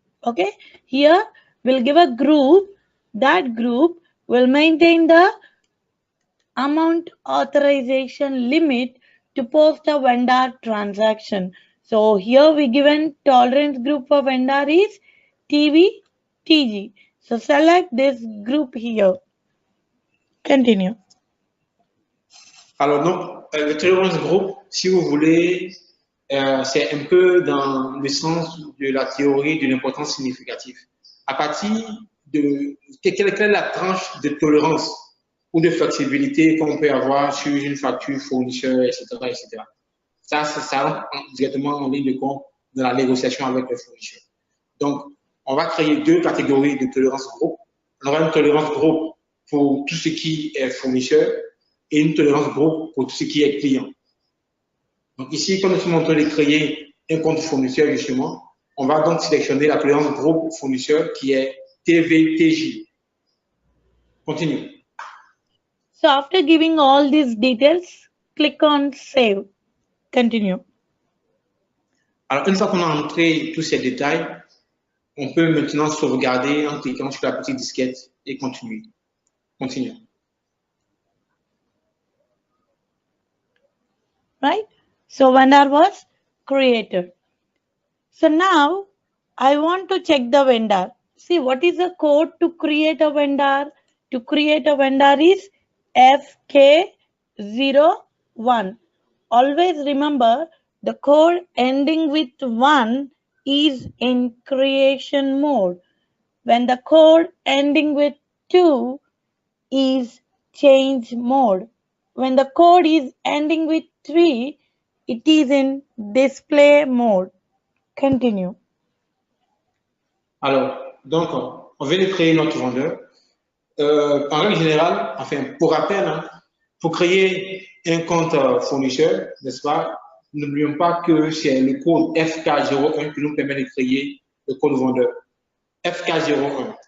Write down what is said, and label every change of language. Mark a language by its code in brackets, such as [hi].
[en] Okay. Here we'll give a group. That group will maintain the amount authorization limit to post a vendor transaction. So here we given tolerance group for vendor is TG. So select this group here. Continue. [fr] Alors donc, le tolerance group, si vous voulez, c'est un peu dans le sens de la théorie de l'importance significative. À partir de quelle est la tranche de tolérance ou de flexibilité qu'on peut avoir sur une facture fournisseur, etc., etc. Ça rentre directement en ligne de compte dans la négociation avec le fournisseur. Donc, on va créer deux catégories de tolérance groupe. On aura une tolérance groupe pour tout ce qui est fournisseur et une tolérance groupe pour tout ce qui est client. Donc ici, comme nous sommes en train de créer un compte fournisseur, justement, on va donc sélectionner la tolérance groupe fournisseur qui est TVTJ. [en] Continue. So after giving all these details, click on Save. Continue. [fr] Alors, une fois qu'on a entré tous ces détails, on peut maintenant sauvegarder en cliquant sur la petite disquette et continuer. [en] Continue. Right? So vendor was created. So now I want to check the vendor. See, what is the code to create a vendor? To create a vendor is FK01. Always remember the code ending with 1 is in creation mode. When the code ending with 2 is change mode. When the code is ending with 3, it is in display mode. Continue. [fr] Alors, donc, on vient de créer notre vendeur. En règle générale, enfin, pour rappel, hein, pour créer un compte fournisseur, n'est-ce pas, n'oublions pas que c'est le code FK01 qui nous permet de créer le code vendeur. FK01.